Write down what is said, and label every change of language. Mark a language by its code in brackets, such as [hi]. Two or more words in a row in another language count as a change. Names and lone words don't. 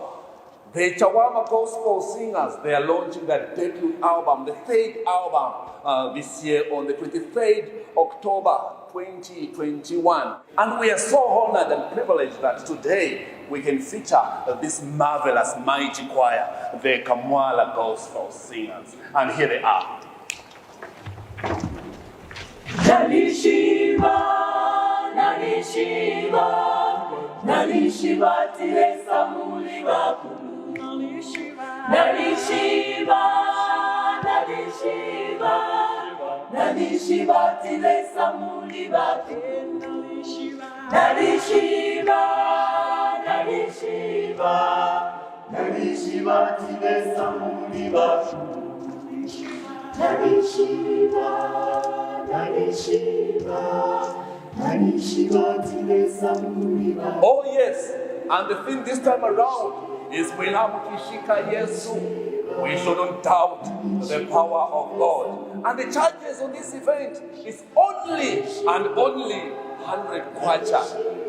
[en] The Chawama Gospel Singers, they are launching their debut album, the third album this year on the 23rd October 2021. And we are so honored and privileged that today we can feature this marvelous, mighty choir, the Kamwala Gospel Singers. And here they are. [ny] Nalishiba, nalishiba, nalishiba tile samuli bakulu. Nalishiba, nalishiba, nalishiba tile samuli bakulu. Nalishiba, nalishiba, nalishiba tile samuli bakulu. Nalishiba. [en] Oh yes, and the thing this time around is Kishika Yesu. We shouldn't doubt the power of God. And the charges on this event is only and only 100 kwacha.